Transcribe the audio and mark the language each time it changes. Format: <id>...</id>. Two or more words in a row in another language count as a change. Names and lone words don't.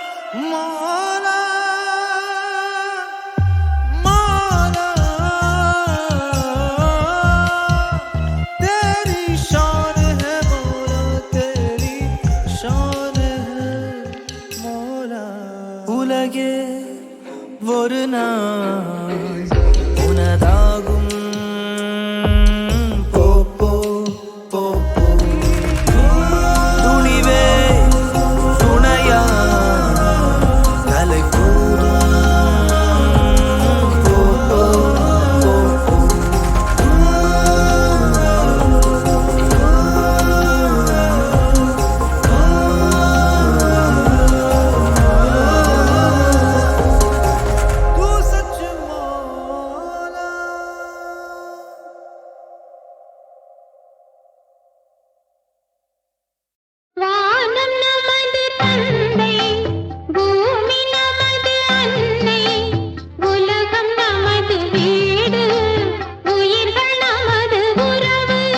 <hi>मौला मौला तेरी शान है मौला तेरी शान है मौला</hi> <ta>உலகே ஒரு நாள் உனதாகும் போ போ போ போ துணிவே துணையா கலை போதும் போ போ போ போ</ta> <hi>तू सच मौला</hi> <ta>வானம் நமது தந்தை பூமி நமது அன்னை உலகம் நமது வீடு உயிர்கள் நமது உறவு</ta>